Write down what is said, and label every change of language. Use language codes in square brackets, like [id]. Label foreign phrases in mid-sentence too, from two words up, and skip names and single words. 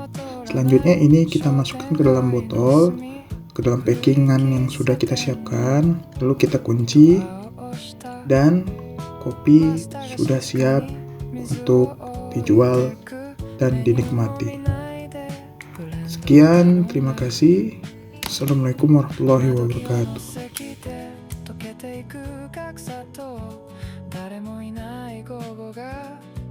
[id] Selanjutnya ini kita masukkan ke dalam botol, ke dalam packingan yang sudah kita siapkan, lalu kita kunci, dan kopi sudah siap untuk dijual dan dinikmati. Sekian, terima kasih. [ar] السلام عليكم ورحمة الله وبركاته. [ja] 溶けていく格差と誰もいない午後が